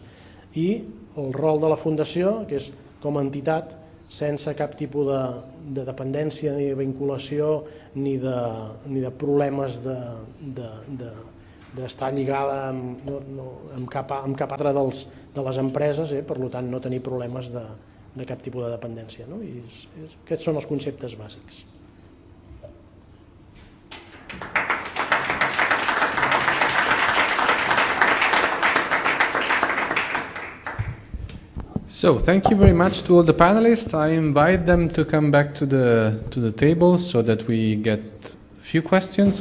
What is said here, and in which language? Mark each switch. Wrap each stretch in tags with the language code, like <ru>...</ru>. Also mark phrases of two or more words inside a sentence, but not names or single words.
<ca>I el rol de la Fundació, que és com a entitat sense cap tipus de dependència ni de vinculació ni de problemes d'estar lligada amb cap altre de les empreses, per tant no tenir problemes de cap tipus de dependència. Aquests són els conceptes bàsics.</ca> <en>So, thank you very much to all the panelists. I invite them to come back to the table so that we get a few questions.</en>